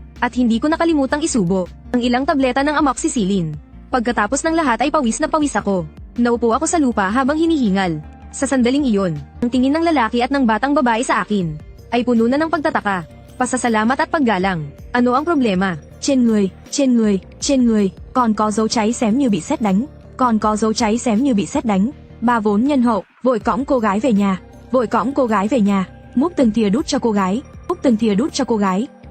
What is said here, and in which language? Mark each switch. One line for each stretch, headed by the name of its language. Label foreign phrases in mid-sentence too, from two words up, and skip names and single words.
Filipino: At hindi ko nakalimutang isubo ang ilang tableta ng amoxicillin. Pagkatapos ng lahat ay pawis na pawis ako. Naupo ako sa lupa habang hinihingal. Sa sandaling iyon, ang tingin ng lalaki at ng batang babae sa akin ay puno na ng pagtataka, pasasalamat at paggalang. Ano ang problema?
Vietnamese: Trên người, còn có dấu cháy xém như bị sét đánh, còn có dấu cháy xém như bị sét đánh. Bà vốn nhân hậu, vội cõng cô gái về nhà, múc từng thìa đút cho cô gái,